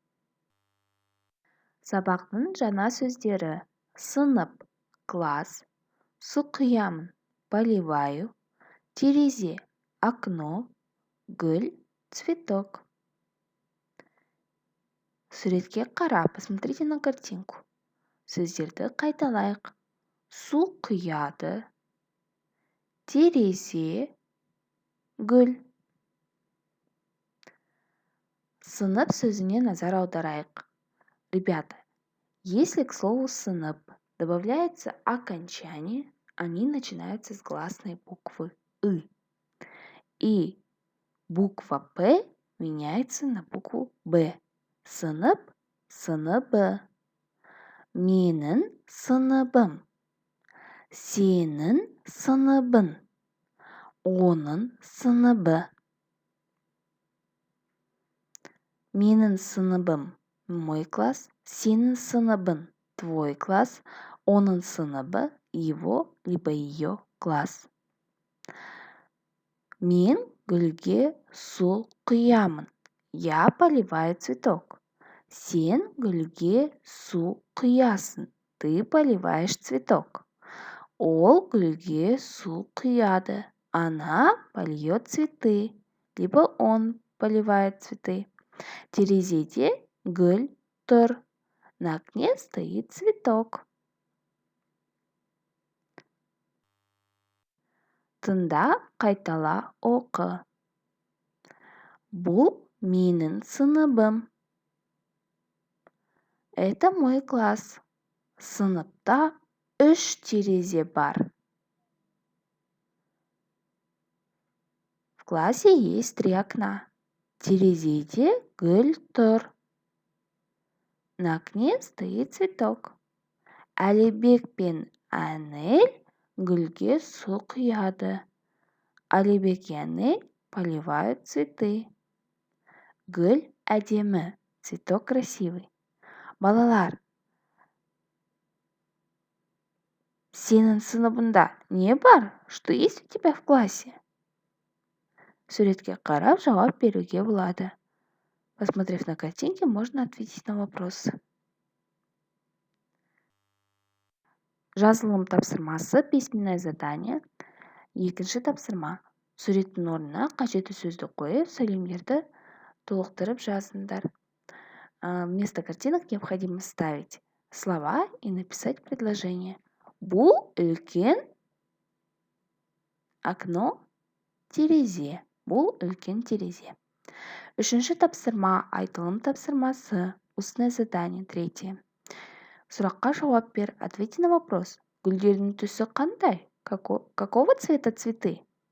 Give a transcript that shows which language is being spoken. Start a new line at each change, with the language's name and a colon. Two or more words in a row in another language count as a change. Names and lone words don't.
Kazakh: Сабақтың жаңа сөздері: сынып, класс, су құямын, поливаю, терезе, окно, гүл, цветок. Суретке қара,
Russian: посмотрите на картинку.
Kazakh: Сөздерді қайталайық. Су құяды, терезе, гүл. Сынып сөзіне назар аударайық.
Russian: Ребята, если к слову сынып добавляется окончание, они начинаются с гласной буквы «ы». И буква «п» меняется на букву «б».
Kazakh: Сынып, сыныбы. Менің сыныбым. Сенің сыныбың. Оның сыныбы. Менің сыныбым
Russian: мой класс,
Kazakh: сенің сыныбың
Russian: твой класс,
Kazakh: оның сыныбы
Russian: его либо ее класс.
Kazakh: Мен гүлге су құямын.
Russian: Я поливаю цветок.
Kazakh: Сен гүлге су құясың.
Russian: Ты поливаешь цветок.
Kazakh: Ол гүлге су құяды.
Russian: Она польет цветы. Либо он поливает цветы.
Kazakh: Терезеде гүл тұр.
Russian: На окне стоит цветок.
Kazakh: Тыңда, қайтала, оқы. Бұл менің сыныбым.
Russian: Это мой класс.
Kazakh: Сыныпта 3 терезе бар.
Russian: В классе есть 3 окна.
Kazakh: Терезеде гүл тұр.
Russian: На окне стоит цветок.
Kazakh: Әлібек пен Әнел гүлге су құяды.
Russian: Әлібек и Әнел поливают цветы.
Kazakh: Гүл әдемі,
Russian: цветок красивый.
Kazakh: Балалар, сенің сыныбында не бар?
Russian: Что есть у тебя в классе?
Kazakh: Суретке қарап жауап беруге болады.
Russian: Посмотрев на картинки, можно ответить на вопросы.
Kazakh: Жазылым тапсырмасы,
Russian: письменное задание.
Kazakh: Екінші тапсырма. Суреттің орнына қажетті сөзді қойып, сөйлемдерді толықтырып жазыңдар.
Russian: Вместо картинок необходимо ставить слова и написать предложение.
Kazakh: Бұл үлкен окно, терезе. Бұл үлкен терезе. Үшінші тапсырма, айтылым тапсырмасы,
Russian: устное задание,
Kazakh: 3. Сұраққа жауап бер,
Russian: ответьте на вопрос.
Kazakh: Гүлдердің түсі қандай?
Russian: Какого цвета цветы?